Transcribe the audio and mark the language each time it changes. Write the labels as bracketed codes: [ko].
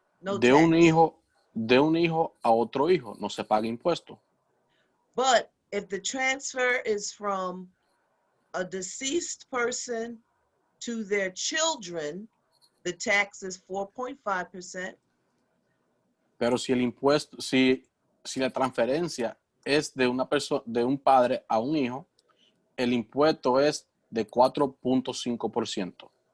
[en] No [es] de [en] tax. [es] un hijo a otro hijo no se paga impuesto. [en] But if the transfer is from a deceased person to their children, the tax is 4.5%. [es] Pero si si la transferencia es de una persona, de un padre a un hijo, el impuesto es de 4.5%.